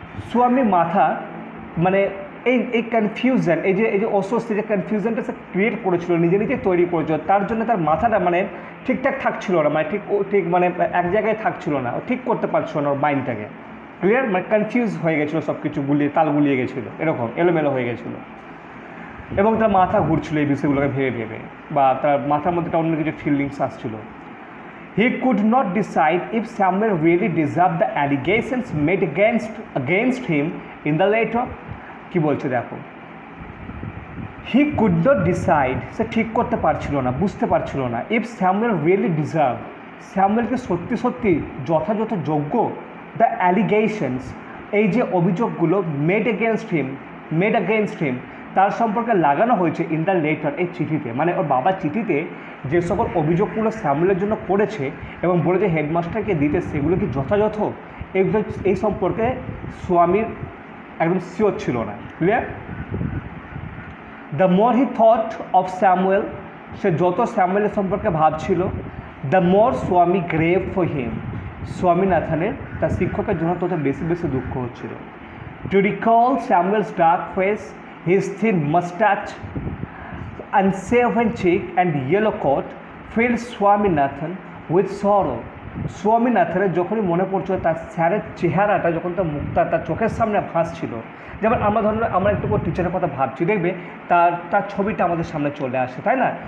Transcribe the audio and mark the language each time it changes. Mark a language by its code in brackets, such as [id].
[bn] স্বামীর মাথা মানে এই কনফিউশন, এই যে অস্বস্তি, যে কনফিউশনটা সে ক্রিয়েট করেছিল, নিজে তৈরি করেছিল, তার জন্য তার মাথাটা মানে ঠিকঠাক থাকছিল না, মানে ঠিক মানে এক জায়গায় থাকছিল না, ঠিক করতে পারছিল না ওর মাইন্ডটাকে। ক্লিয়ার, মানে কনফিউজ হয়ে গেছিলো, সব কিছু তাল গুলিয়ে গেছিলো, এরকম এলোমেলো হয়ে গেছিলো এবং তার মাথা ঘুরছিল এই বিষয়গুলোকে ভেবে ভেবে, বা তার মাথার মধ্যে অন্য কিছু ফিলিংস আসছিল। [en] He could not decide if Samuel really deserved the allegations made against him in the letter. [bn] কি বলছে দেখো, [en] he could not decide, [bn] সে ঠিক করতে পারছিল না, বুঝতে পারছিল না, [en] if Samuel really deserve, [bn] স্যামুয়েলকে সত্যি সত্যি যথাযথ যোগ্য [en] the allegations, [bn] এই যে অভিযোগগুলো মেড [en] against him [bn] তার সম্পর্কে লাগানো হয়েছে [en] in the letter, [bn] এই চিঠিতে, মানে ওর বাবার চিঠিতে যে সকল অভিযোগগুলো স্যামুয়েলের জন্য করেছে এবং বলেছে হেডমাস্টারকে দিতে, সেগুলো কি যথাযথ, এগুলো এই সম্পর্কে স্বামীর একদম শিওর ছিল না। Clear? [en] the more he thought of Samuel, [bn] সে যত স্যামুয়েলের সম্পর্কে ভাবছিল, [en] the more Swami grieved for him, [bn] স্বামীনাথনের তার শিক্ষকের জন্য তত বেশি বেশি দুঃখ হচ্ছিল। [en] To recall Samuel's dark face, his thin mustache, unshaven cheek and yellow coat filled Swaminathan with sorrow. [bn] স্বামীনাথনের যখনই মনে পড়ছিল তার স্যারের চেহারাটা, যখন তার মুখটা তার চোখের সামনে ভাসছিল, যেমন আমরা একটু টিচারের কথা ভাবছি, দেখবে তার ছবিটা আমাদের সামনে চলে আসে, তাই না?